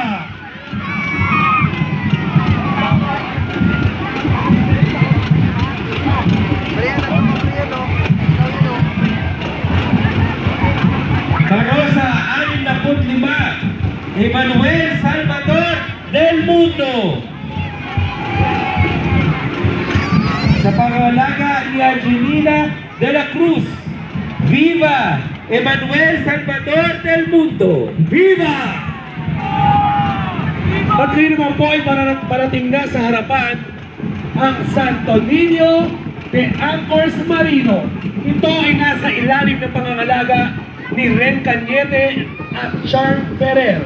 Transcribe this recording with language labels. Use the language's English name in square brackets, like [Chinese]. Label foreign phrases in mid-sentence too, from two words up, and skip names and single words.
[Filipino] Barosa 65, Emmanuel Salvador del Mundo. Sa pangangalaga ni Angelina de la Cruz. Viva Emmanuel Salvador del Mundo. Viva! At ngayon naman po ay parating na sa harapan ang Santo Niño de Anchors Marino. Ito ay nasa ilalim ng pangangalaga ni Ren Cañete at Charm Ferrer.